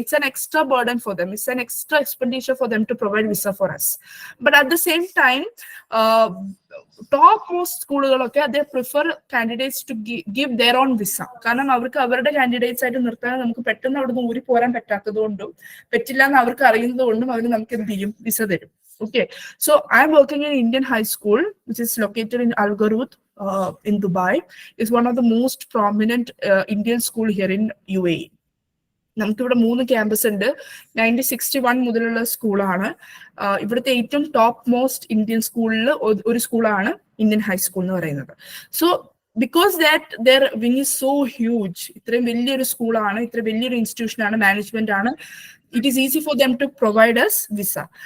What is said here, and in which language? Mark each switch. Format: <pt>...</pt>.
<en>It's an extra burden for them, it's an extra expenditure for them to provide visa for us. But at the same time top most</en> <ml>സ്കൂളുകളൊക്കെ അതേ</ml> <en>Prefer candidates to give their own visa.</en> <ml>കാരണം അവർക്ക് അവരുടെ candidates ആയിട്ട് നിർത്താൻ നമുക്ക് പെട്ടെന്ന് അവിടെ നിന്ന് ഊരി പോരാൻ പറ്റാത്തത് കൊണ്ടും പറ്റില്ല എന്ന് അവർക്ക് അറിയുന്നത് കൊണ്ടും അവർ നമുക്ക് എന്ത് ചെയ്യും, വിസ തരും.</ml> <en>Okay, so I'm working in Indian high school, which is located in Al Garud in Dubai. It's one of the most prominent Indian school here in UAE.</en> <ml>നമുക്ക് ഇവിടെ 3 ക്യാമ്പസ് ഉണ്ട്. 1961 മുതലുള്ള സ്കൂളാണ്. ഇവിടുത്തെ ഏറ്റവും ടോപ്പ് മോസ്റ്റ് ഇന്ത്യൻ സ്കൂളിൽ ഒരു സ്കൂളാണ് ഇന്ത്യൻ ഹൈസ്കൂൾ എന്ന് പറയുന്നത്.</ml> <en>so because that their wing is so huge,</en> <ml>ഇത്രയും വലിയൊരു സ്കൂളാണ്, ഇത്ര വലിയൊരു ഇൻസ്റ്റിറ്റ്യൂഷൻ ആണ്, മാനേജ്മെന്റ് ആണ്,</ml> <en>it is easy for them to provide us visa.</en>